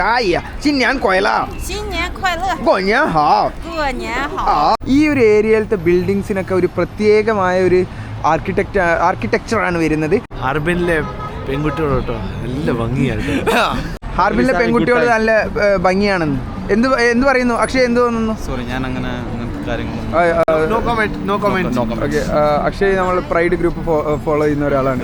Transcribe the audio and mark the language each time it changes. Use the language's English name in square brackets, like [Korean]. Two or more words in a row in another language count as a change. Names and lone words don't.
[Chinese] 哎呀，新年快乐！新年快乐！过年好！过年好！ [Malayalam] ഈ ഒരു ഏരിയയിലത്തെ ബിൽഡിങ്സിനൊക്കെ ഒരു പ്രത്യേകമായ ഒരു ആർക്കിടെക്ചറാണ് വരുന്നത്. ഹാർബിനിലെ പെൺകുട്ടികൾ കേട്ടോ നല്ല ഭംഗിയാണ്. ഹാർബിനിലെ പെൺകുട്ടികൾ നല്ല ഭംഗിയാണെന്ന് എന്ത് പറയുന്നു അക്ഷയ്? എന്ത് തോന്നുന്നു? സോറി, ഞാൻ അങ്ങനെ അക്ഷയ് നമ്മൾ പ്രൈഡ് ഗ്രൂപ്പ് ഫോളോ ചെയ്യുന്ന ഒരാളാണ്.